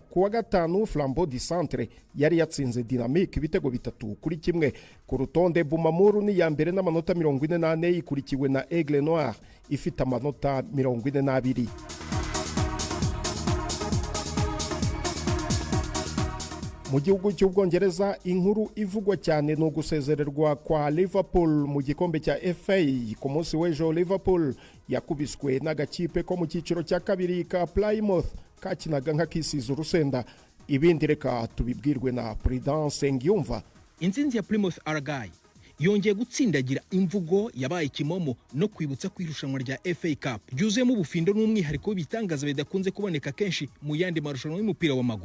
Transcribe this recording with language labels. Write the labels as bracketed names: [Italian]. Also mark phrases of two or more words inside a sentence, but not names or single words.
[Kinyarwanda] Kuwa gatanu Flambeau du Centre yari yatsinze Dynamique ibitego 3-1. Ku rutonde Bumamuru ni ya mbere n'amanota 48, ikurikiwe na Aigle Noir ifite amanota 42. Mu gihugu cy'Ubwongereza inkuru ivugwa cyane no gusezererwa kwa Liverpool mu gikombe cya FA. Ku munsi w'ejo Liverpool yakubiswe n'agakipe ko mu cyiciro cya kabiri ka Plymouth kakinaga nk'akisize urusenda. Ibindi reka tubibwirwe na Prudence Ngiyumva. Intsinzi ya Plymouth Argyle yongeye gutsindagira imvugo yabaye ikimomo no kwibutsa kwirushanwa rya FA Cup byuzuyemo ubufindo n'umwihariko w'ibitangaza bidakunze kuboneka kenshi mu yandi marushanwa y'umupira w'amaguru.